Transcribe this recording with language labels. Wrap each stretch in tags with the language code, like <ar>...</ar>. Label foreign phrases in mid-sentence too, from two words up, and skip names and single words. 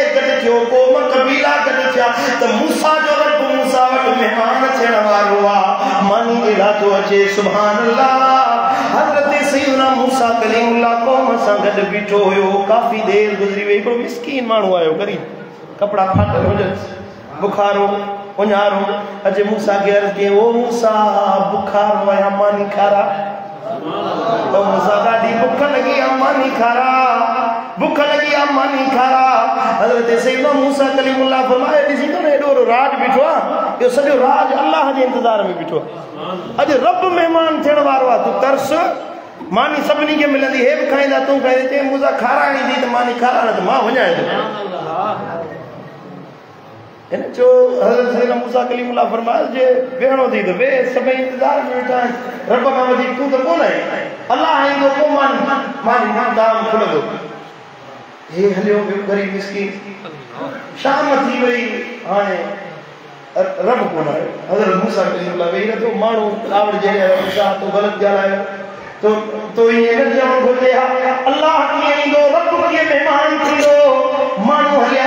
<sd>गड थियो कौम कबीला गड थिया त मूसा जो रब मूसा वट मेहमान थियण वारो आ मानी एड़ा तो अचे</sd> <ar>سبحان الله</ar> <sd>हजरत सैयदना मूसा कलीमुल्लाह कौम सां गड बीठो हुयो काफी देर गुजरी वई को मिस्कीन माण्हू आयो गरीब कपड़ा फाटल हुजन बुखारो उन्हारो अजे मूसा के अर्ज के ओ मूसा बुखारो आया मानी खारा तो मूसा ॾाढी बुख लगी मानी खारा बुख लगी मानी खारा हजरत सैयदना मूसा कलीमुल्लाह फरमाए ॾिसी तो एॾो राज बीठो आ यो सॼो राज अल्लाह जे इंतजार में बीठो अॼु रब मेहमान थियण वारो आ तू तरस मानी सभिनी के मिलंदी हे भी खाईंदा तू खाई ते मूसा खाराणी दी त मानी खाराण त मां वञाए थो इन जो हज़रत सैयदना मूसा कलीमुल्लाह फरमाया जे वेहणो थी त वे सभई इंतजार में वेठा रब खां वधीक तू त कोन आहे अल्लाह ईंदो को मानी दाम खुलंदो हे हलियो वियो गरीब मिस्कीन शाम थी वई हाणे रब कोन आयो हज़रत मूसा कलीमुल्लाह वेही रहियो माण्हू आवड़ जहिड़े मूसा तो ग़लति ॻाल्हायो तो ये न चवण घुरिजे अल्लाह कीअं ईंदो रब कीअं मेहमान थींदो माण्हू हलिया</sd>